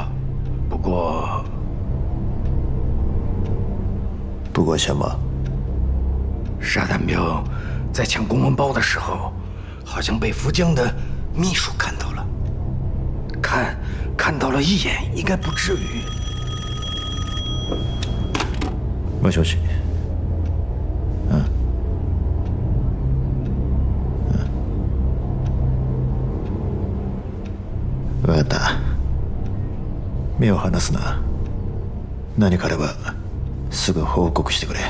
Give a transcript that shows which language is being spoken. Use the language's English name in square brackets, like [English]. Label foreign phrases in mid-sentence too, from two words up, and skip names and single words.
[Chinese] 不过什么？沙胆彪在抢公文包的时候，好像被福江的秘书看到了，看到了一眼，应该不至于。 [Japanese] もしもし。分かった。目を離すな。何かあればすぐ報告してくれ。